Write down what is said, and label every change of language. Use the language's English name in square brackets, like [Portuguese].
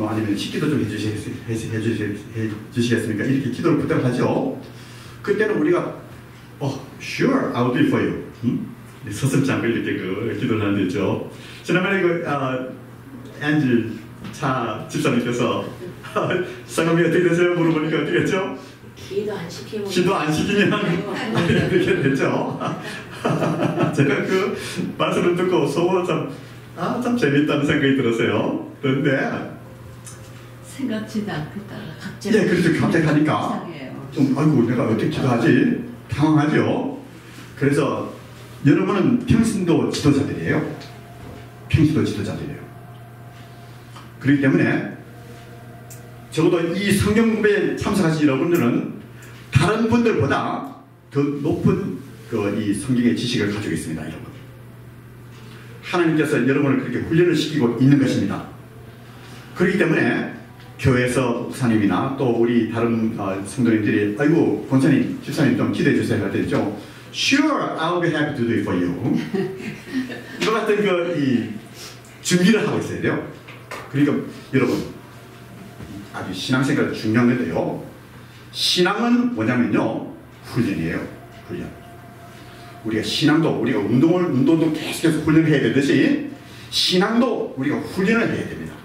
[Korean] 아니면 식기도 좀 해주시겠습니까? 이렇게 기도를 부탁하죠. [English] 그때는 우리가 sure, I'll do it for you. [Korean] 서슴지 않고 이렇게 그 기도를 하는 데 있죠. 지난번에 앤지 차 집사님께서 상담이 어떻게 되세요? 물어보니까 어떻게 했죠? 기도 안 시키면 그렇게 됐죠. 제가 그 말씀을 듣고 속으로 참 재밌다는 생각이 들었어요. 그런데 생각지도 않겠다가 갑자기. 예, 그래서 갑자기 하니까 좀 아이고 내가 어떻게 기도하지? 당황하죠. 그래서 여러분은 평신도 지도자들이에요. 평신도 지도자들이에요. 그렇기 때문에 적어도 이 성경 공부에 참석하신 여러분들은 다른 분들보다 더 높은 이 성경의 지식을 가지고 있습니다. 여러분, 하나님께서 여러분을 그렇게 훈련을 시키고 있는 것입니다. 그렇기 때문에 교회에서 목사님이나 또 우리 다른 성도님들이 아이고 권사님, 집사님 좀 기도해 주세요 할 때 있죠. [English] Sure, I'll be happy to do it for you. [Korean] 이와 같은 이 준비를 하고 있어야 돼요. 그러니까 여러분, 아주 신앙생활 중요한 건데요. 신앙은 뭐냐면요, 훈련이에요. 훈련. 우리가 신앙도, 우리가 운동도 계속해서 훈련을 해야 되듯이 신앙도 우리가 훈련을 해야 됩니다.